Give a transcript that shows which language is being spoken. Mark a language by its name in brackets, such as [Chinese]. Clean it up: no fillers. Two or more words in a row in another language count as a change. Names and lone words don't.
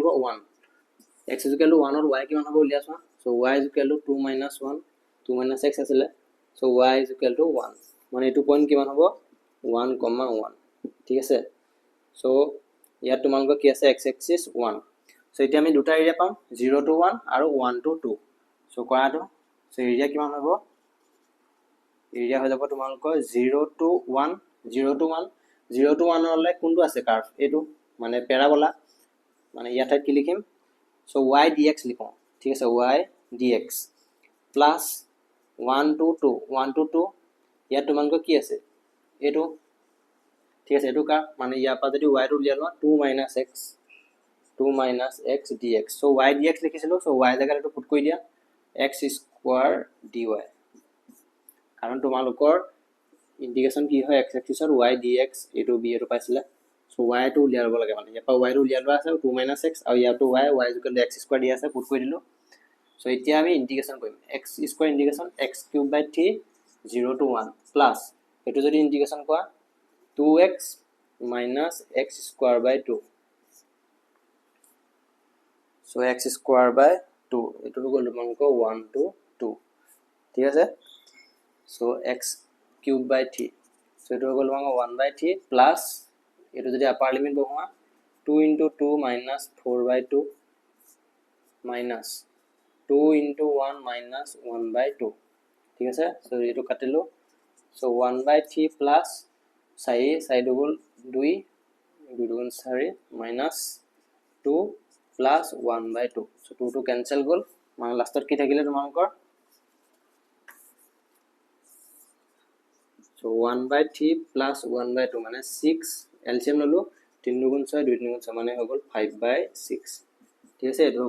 [English] 1 x is equal to 1 और y [Assamese] কিমান হ'ব উলিয়াছা [English] so y is equal to 2 minus 1 2 minus x [Assamese] আছিলে [English] so y is equal to 1 [Assamese] মানে এটো পইণ্ট কিমান হ'ব 1,1 ঠিক আছে সো ইয়াত তোমালোকৰ কি আছে x axis 1 সো এতিয়া আমি দুটা এৰিয়া পাম 0 to 1 আৰু 1 to 2 সো কৰাটো সো এৰিয়া কিমান হ'ব এৰিয়া হৈ যাব তোমালোকৰ 0 to 1 0 to 1 হলে কোনটো আছে কার্ভ এটো মানে প্যারাবোলা মানে ইয়াত কি লিখিম সো y dx লিখো ঠিক আছে y dx প্লাস 1 to 2 1 to 2 ইয়াত তোমালোকৰ কি আছে এটো ঠিক আছে এটো কার্ভ মানে ইয়াৰ পৰা যদি y টো উলিয়া লোৱা [English] 2 minus x dx so y dx [Assamese] লিখিছিলো so y জায়গাত এটো পুট কৰি দিয়া [English] x square dy [Assamese] কাৰণ তোমালোকৰ ইন্টিগ্ৰেশন কি হয় x axisৰ y dx এটো b এটো পাইছিলা so y টো উলিয়া লব লাগে মানে ইয়াৰ পৰা y টো উলিয়া লোৱা আছে 2 minus x আৰু ইয়াৰ টো [English] y is equal to x square [Assamese] দিয়া আছে পুট কৰি দিলো so এতিয়া আমি ইন্টিগ্ৰেশন কৰিম x square ইন্টিগ্ৰেশন [English] x cube by 3 0 to 1 [Assamese] প্লাস এটো যদি ইন্টিগ্ৰেশন কৰা [English] 2x minus x square by 2 so x square by 2 [Assamese] এটো হৈ গল তোমালোকৰ 1 to 2 ঠিক আছে [English] so x cube by 3 so [Assamese] এটো হৈ গল তোমালোকৰ 1 by 3 plus এটো যদি আপাৰ লিমিট বহোৱা 2 into 2 minus 4 by 2 minus 2 into 1 minus 1 by 2 ঠিক আছে so এটো কাটিলো so 1 by 3 plus side গল 2 2 গুণ 4 minus 2 plus 1 by 2 so 2 to cancel গল মানে লাষ্টত কি থাকিলে তোমালোকৰ so 1 by 3 plus 1 by 2 মানে 6 LCM ললো 3 গুণ 6 2 3 গুণ 6 মানে হৈ গল 5 by 6 ঠিক আছে এটো হৈ